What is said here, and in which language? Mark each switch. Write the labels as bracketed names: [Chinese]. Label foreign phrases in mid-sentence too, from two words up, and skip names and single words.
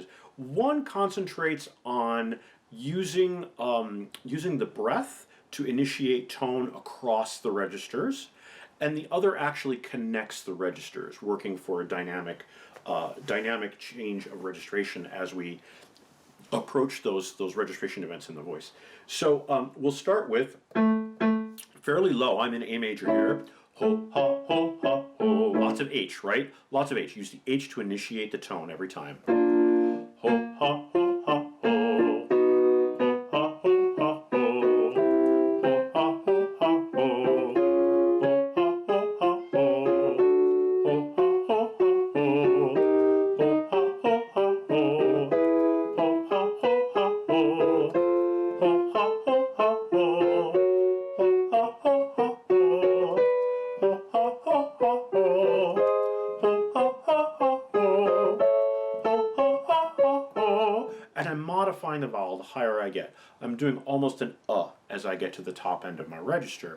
[English] One concentrates on using the breath to initiate tone across the registers, and the other actually connects the registers, working for a dynamic change of registration as we approach those registration events in the voice. So we'll start with fairly low. I'm in A major here. Ho, ha, ho, ha, ho. Lots of H, right? Lots of H. Use the H to initiate the tone every time. Ho, ha, ho, ha, ho. Ho, ha, ho, ha, ho. Ho, ha, ho, ha, ho. Ho, ha, ho, ha, ho. Ho, ha, ho, ha, ho. Ho, ha, ho, ha, ho. Ho, ha, ho, ha, ho. Ho, ha, ho, ha, ho. Ho, ha, ho, ha, ho. Ho, ha, ho, ha, ho. Ho, ha, ho, ha, ho. Ho, ha, ha, ha, ho. And I'm modifying the vowel the higher I get. I'm doing almost an as I get to the top end of my register.